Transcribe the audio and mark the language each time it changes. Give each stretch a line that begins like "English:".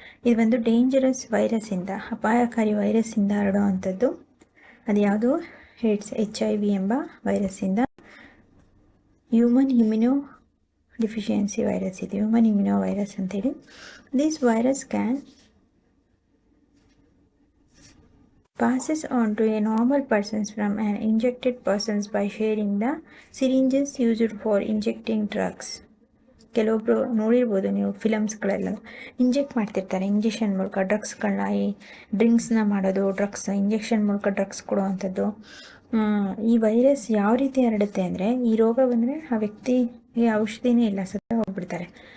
Kannada: ಇದು ಒಂದು ಡೇಂಜರಸ್ ವೈರಸ್ಸಿಂದ, ಅಪಾಯಕಾರಿ ವೈರಸ್ಸಿಂದ ಹರಡುವಂಥದ್ದು. ಅದು ಯಾವುದು, ಏಡ್ಸ್, HIV ಎಂಬ ವೈರಸ್ಸಿಂದ. ಹ್ಯೂಮನ್ ಇಮ್ಯುನೋ ಡಿಫಿಷಿಯನ್ಸಿ ವೈರಸ್ ಇದೆ, ಹ್ಯೂಮನ್ ಇಮ್ಯುನೋ ವೈರಸ್ ಅಂತೇಳಿ.
English: This virus can passes on to a normal persons from an injected persons by sharing the syringes used for injecting drugs.
Kannada: ಕೆಲವೊಬ್ಬರು ನೋಡಿರ್ಬೋದು ನೀವು ಫಿಲಮ್ಸ್ಗಳೆಲ್ಲ inject ಮಾಡ್ತಿರ್ತಾರೆ injection ಮೂಲಕ ಡ್ರಗ್ಸ್ಗಳನ್ನ, ಈ ಡ್ರಿಂಕ್ಸ್ನ ಮಾಡೋದು, ಇಂಜೆಕ್ಷನ್ ಮೂಲಕ ಡ್ರಗ್ಸ್ ಕೊಡುವಂಥದ್ದು. ಈ ವೈರಸ್ ಯಾವ ರೀತಿ ಹರಡುತ್ತೆ ಅಂದರೆ, ಈ ರೋಗ ಬಂದರೆ ಆ ವ್ಯಕ್ತಿಗೆ ಔಷಧಿನೇ ಇಲ್ಲ, ಸತ್ತ ಹೋಗ್ಬಿಡ್ತಾರೆ.